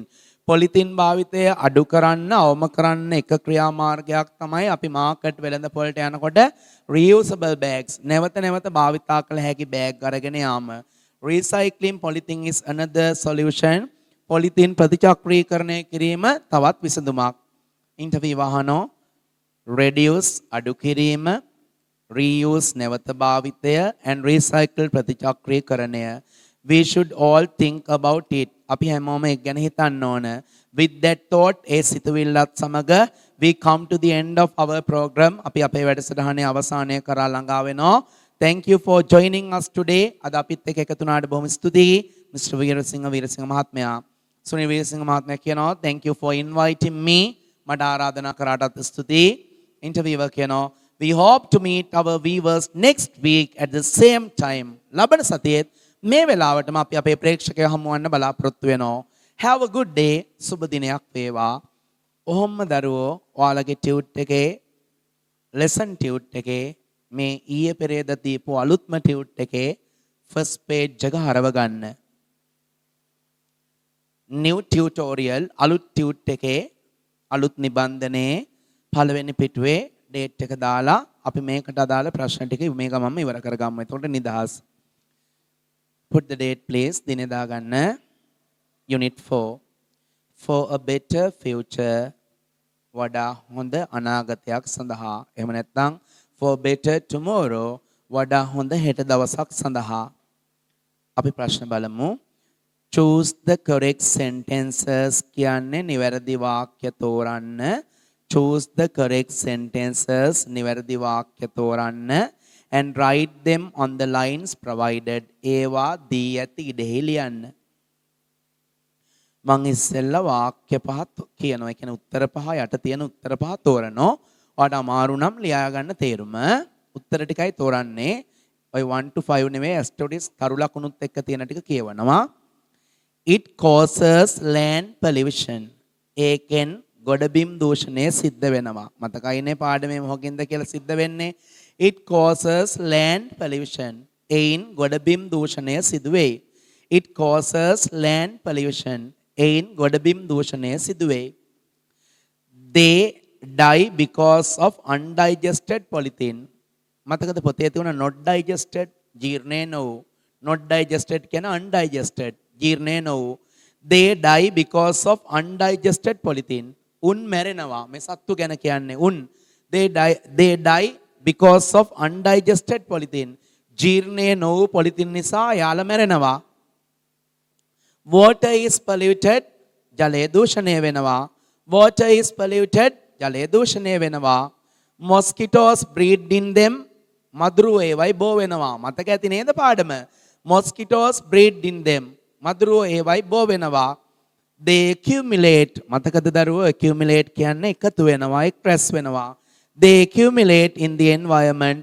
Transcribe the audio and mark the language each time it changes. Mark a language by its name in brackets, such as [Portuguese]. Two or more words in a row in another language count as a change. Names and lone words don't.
[Sinhala] පොලිතින් භාවිතය අඩු කරන්න, අවම කරන්න එක ක්‍රියාමාර්ගයක් තමයි අපි මාකට් වෙළඳ පොළට යනකොට [English] reusable bags, [Sinhala] නැවත නැවත භාවිතා කළ හැකි බෑග් අරගෙන යාම. [English] Recycling polythene is another solution. [Sinhala] පොලිතින් ප්‍රතිචක්‍රීකරණය කිරීම තවත් විසඳුමක්. ඉන්ටර්විව් අහනෝ reduce අඩු කිරීම, reuse නැවත භාවිතය [English] and recycle [Sinhala] ප්‍රතිචක්‍රීකරණය. [English] We should all think about it. [Sinhala] අපි හැමෝම ඒක ගැන හිතන්න ඕන. [English] With that thought, [Sinhala] ඒ සිතුවිල්ලත් සමග [English] we come to the end of our program. [Sinhala] අපි අපේ වැඩසටහනේ අවසානය කරා ළඟා වෙනවා. [English] Thank you for joining us today. [Sinhala] අද අපිත් එක්ක එකතු වුණාට බොහොම ස්තුතියි. Mr. වීරසිංහ මහත්මයා. සුනිල් වීරසිංහ මහත්මයා කියනවා [English] thank you for inviting me. [Sinhala] මට ආරාධනා කරාටත් ස්තුතියි. [English] Interviewer කියනවා we hope to meet our viewers next week at the same time. [Sinhala] ලබන සතියේ මේ වෙලාවටම අපි අපේ ප්‍රේක්ෂකයෝ හමු වන්න බලාපොරොත්තු වෙනවා. [English] Have a good day. [Sinhala] සුබ දිනයක් වේවා. ඔහොම දරුවෝ ඔයාලගේ ටියුට් එකේ lesson ටියුට් එකේ මේ ඊයේ පෙරේද දීපු අලුත්ම ටියුට් එකේ [English] first page [Sinhala] එක හරව ගන්න. [English] new tutorial [Sinhala] අලුත් ටියුට් එකේ අලුත් නිබන්ධනයේ පළවෙනි පිටුවේ date එක දාලා අපි මේකට අදාළ ප්‍රශ්න ටික මේ ගමන්ම ඉවර කරගමු. එතකොට නිදහස්. [English] Put the date please. [Sinhala] දින දාගන්න. [English] Unit 4. For a better future. [Sinhala] වඩා හොඳ අනාගතයක් සඳහා. එහෙම නැත්නම් [English] for better tomorrow. [Sinhala] වඩා හොඳ හෙට දවසක් සඳහා. අපි ප්‍රශ්න බලමු. [English] Choose the correct sentences [Sinhala] කියන්නේ නිවැරදි වාක්‍ය තෝරන්න. [English] Choose the correct sentences [Sinhala] නිවැරදි වාක්‍ය තෝරන්න [English] and write them on the lines provided. [Sinhala] ඒවා දී ඇති ඉඩෙහි ලියන්න. මං ඉස්සෙල්ලා වාක්‍ය පහ කියනවා. ඒ කියන්නේ උත්තර පහ යට තියෙන උත්තර පහ තෝරනවා. ඔයාලට අමාරු නම් ලියා ගන්න තේරුම. උත්තර ටිකයි තෝරන්නේ. ඔය 1 to 5 නෙවෙයි ඇස්ටොඩිස් කරු ලකුණුත් එක්ක තියෙන ටික කියවනවා. [English] It causes land pollution. [Sinhala] ඒකෙන් ගොඩබිම් දූෂණය සිද්ධ වෙනවා. මතකයිනේ පාඩමේ මොකකින්ද කියලා සිද්ධ වෙන්නේ? [English] It causes land pollution. [Sinhala] එයින් ගොඩබිම් දූෂණය සිදු වෙයි. [English] It causes land pollution. [Sinhala] එයින් ගොඩබිම් දූෂණය සිදු වෙයි. [English] They die because of undigested polythene. [Sinhala] මතකද පොතේ තියුණ [English] not digested [Sinhala] ජීර්ණය නොවු. [English] not digested [Sinhala] කියන undigested ජීර්ණය නොවු. [English] They die because of undigested polythene. [Sinhala] උන් මැරෙනවා. මේ සත්තු ගැන කියන්නේ උන්. [English] They die because of undigested polythene. [Sinhala] ජීර්ණය නොවු පොලිතින් නිසා යාළ මැරෙනවා. [English] Water is polluted. [Sinhala] ජලය දූෂණය වෙනවා. [English] Water is polluted. [Sinhala] ජලය දූෂණය වෙනවා. [English] Mosquitoes breed in them. [Sinhala] මදුරුවෝ ඒවයි බෝ වෙනවා. මතක ඇති නේද පාඩම? [English] Mosquitoes breed in them. [Sinhala] මදුරුවෝ ඒවයි බෝ වෙනවා. [English] They accumulate. [Sinhala] මතකද දරුවෝ accumulate කියන්නේ එකතු වෙනවා, එක්රැස් වෙනවා. [English] They accumulate in the environment.